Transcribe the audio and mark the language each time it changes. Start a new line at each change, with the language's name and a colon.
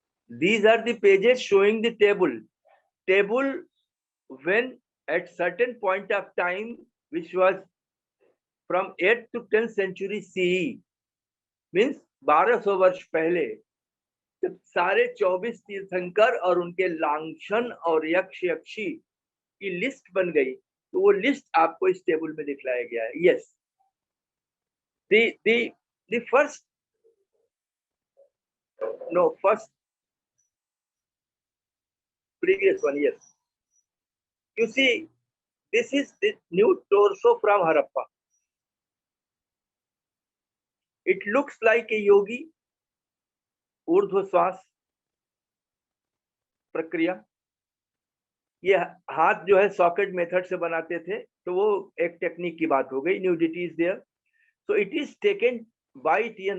English: These are the pages showing the table when at certain point of time, which was from 8th to 10th century CE, means
Hindi: 1200 वर्ष पहले, जब सारे 24 तीर्थंकर और उनके लांछन और यक्ष यक्षी की लिस्ट बन गई, तो वो लिस्ट आपको इस टेबल में दिखलाया गया है.
English: Yes, the first previous one, yes. You see, this is the new torso from Harappa. It looks like a yogi,
Hindi: ऊर्ध्व श्वास प्रक्रिया. ये हाथ जो है सॉकेट मेथड से बनाते थे, तो वो एक टेक्निक की बात हो गई.
English: Nudity is there. So it is taken by T.N.